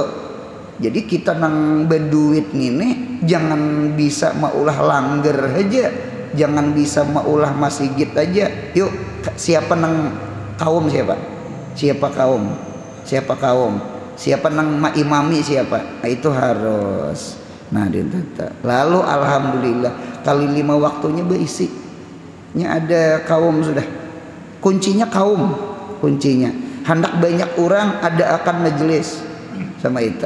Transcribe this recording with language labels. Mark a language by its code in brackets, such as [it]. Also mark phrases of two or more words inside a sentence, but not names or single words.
[bjn] Jadi kita nang berduit ini jangan bisa maulah langgar aja. Jangan bisa maulah masjid aja. Yuk, siapa nang kaum siapa? Siapa nang imami siapa? Nah, itu harus. Nah, lalu alhamdulillah kali 5 waktunya berisi. Nya ada kaum sudah. Kuncinya kaum. Hendak banyak orang ada akan majelis sama itu.